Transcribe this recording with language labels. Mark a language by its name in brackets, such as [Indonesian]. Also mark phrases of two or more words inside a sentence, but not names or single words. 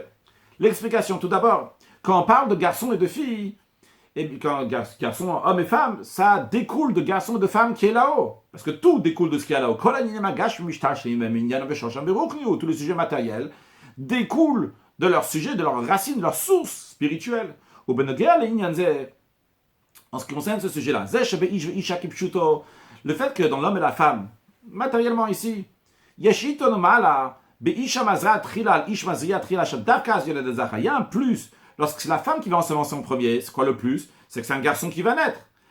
[French] L'explication, tout d'abord. Quand on parle de garçons et de filles, et quand garçons, hommes et femmes, ça découle de garçons et de femmes qui est là-haut. Parce que tout découle de ce qui est là-haut. Tous les sujets matériels découlent de leur sujet, de leur racine, de leur source spirituelle. [Hebrew] ובנוגע לענין זה, [French] en ce qui concerne ce sujet-là, le fait que dans l'homme et la femme, matériellement ici, il y a un plus. Lorsque c'est la femme qui va ensemencer en premier, c'est quoi le plus? C'est que c'est un garçon qui va naître.